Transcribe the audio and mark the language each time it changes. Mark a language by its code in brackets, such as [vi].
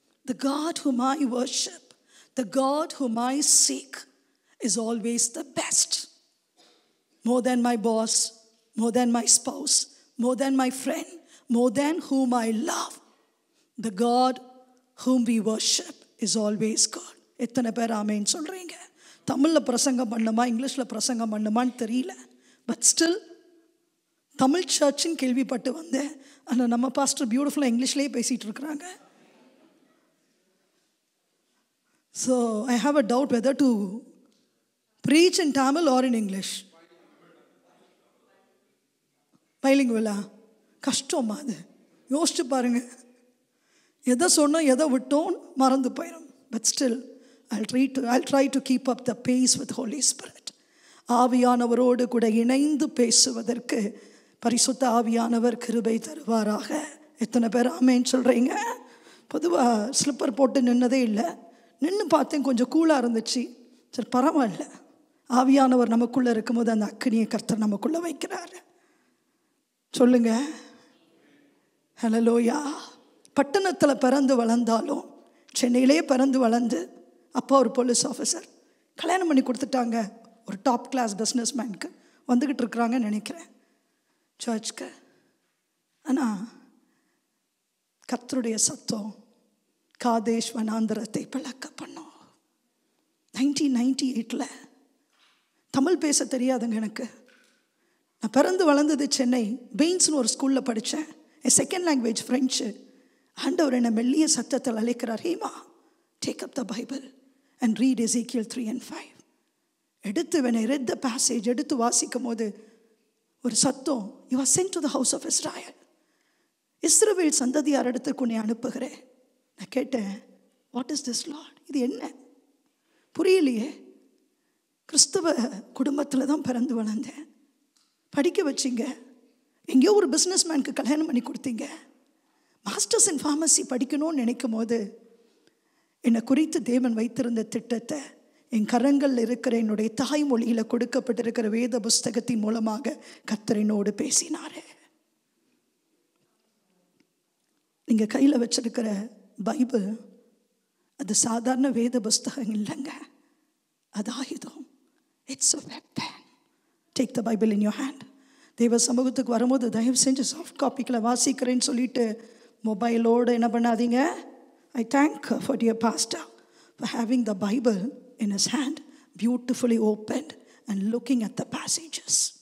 [en] The God whom I worship, the God whom I seek is always the best. More than my boss, more than my spouse, more than my friend, more than whom I love. The God whom we worship is always good. [ta] எத்தனை பேர் ஆமென் சொல்றீங்க? தமிழில் பிரசங்கம் பண்ணுமா இங்கிலீஷில் பிரசங்கம் பண்ணுமான்னு தெரியல. [en] but still [ta] Tamil சர்ச்சுன்னு கேள்விப்பட்டு வந்தேன். ஆனால் நம்ம பாஸ்டர் பியூட்டிஃபுல்லாக இங்கிலீஷ்லேயே பேசிகிட்டு இருக்கிறாங்க. [en] So I have a doubt whether to preach in Tamil or in English. [ta] பைலிங்குவலா கஷ்டமா? அது யோசிச்சு பாருங்க. எதை சொன்னோம் எதை விட்டோம் மறந்து போயிடும். [en] But still I'll try to keep up the pace with Holy Spirit. [ta] ஆவியானவரோடு கூட இணைந்து பேசுவதற்கு பரிசுத்த ஆவியானவர் கிருபை தருவாராக. எத்தனை பேர் ஆமென் சொல்கிறீங்க? பொதுவாக ஸ்லிப்பர் போட்டு நின்னதே இல்லை. நின்று பார்த்தேன், கொஞ்சம் கூலாக இருந்துச்சு. சரி பரவாயில்ல, ஆவியானவர் நமக்குள்ளே இருக்கும்போது அந்த அக்கினியை கர்த்தர் நமக்குள்ளே வைக்கிறாரு. சொல்லுங்க ஹல்லேலூயா. பட்டணத்தில் பிறந்து வளர்ந்தாலும் சென்னையிலே பிறந்து வளர்ந்து அப்பா ஒரு போலீஸ் ஆஃபீஸர், கல்யாணம் பண்ணி கொடுத்துட்டாங்க ஒரு டாப் கிளாஸ் பிஸ்னஸ் மேனுக்கு, வந்துக்கிட்டு இருக்கிறாங்கன்னு நினைக்கிறேன் சர்ச்சுக்கு. ஆனால் கர்த்தருடைய சத்தம் காதேஷ் வனாந்தரத்தை பிளக்க பண்ணோம். 1998 தமிழ் பேச தெரியாதுங்க எனக்கு. நான் பிறந்து வளர்ந்தது சென்னை, பெயின்ஸ்னு ஒரு ஸ்கூலில் படித்தேன். என் செகண்ட் லாங்குவேஜ் ஃப்ரெஞ்சு. ஆண்டவர் என்னை மெல்லிய சத்தத்தில் அழைக்கிறார், [en] Hema take up the Bible and read Ezekiel 3 and 5. [ta] எடுத்து [en] when I read the passage [ta] எடுத்து வாசிக்கும் போது ஒரு சத்தம், [en] you are sent to the house of Israel. [ta] இஸ்ரவேல் சந்ததியார் இடத்துக்கு உன்னை அனுப்புகிறேன். நான் கேட்டேன், [en] What is this Lord? [ta] இது என்ன புரியலையே. கிறிஸ்தவ குடும்பத்தில் தான் பிறந்து வளர்ந்தேன். படிக்க வச்சிங்க, எங்கேயோ ஒரு பிஸ்னஸ் மேனுக்கு கல்யாணம் பண்ணி கொடுத்தீங்க. மாஸ்டர்ஸ் இன் ஃபார்மசி படிக்கணும்னு நினைக்கும் போது என்னை குறித்து தேவன் வைத்திருந்த திட்டத்தை என் கரங்களில் இருக்கிற என்னுடைய தாய்மொழியில் கொடுக்கப்பட்டிருக்கிற வேத புஸ்தகத்தின் மூலமாக கர்த்தர் என்னோடு பேசினார். நீங்கள் கையில் வச்சிருக்கிற பைபிள் அது சாதாரண வேத புஸ்தகம் இல்லைங்க, அது ஆயுதம். [en] It's a weapon. Take the Bible in your hand. [ta] தேவ சமூகத்துக்கு வரும்போது தயவு செஞ்சு சாஃப்ட் காப்பிக்கில் வாசிக்கிறேன்னு சொல்லிட்டு மொபைலோடு என்ன பண்ணாதீங்க. [en] I thank for dear pastor for having the Bible in his hand, beautifully opened and looking at the passages.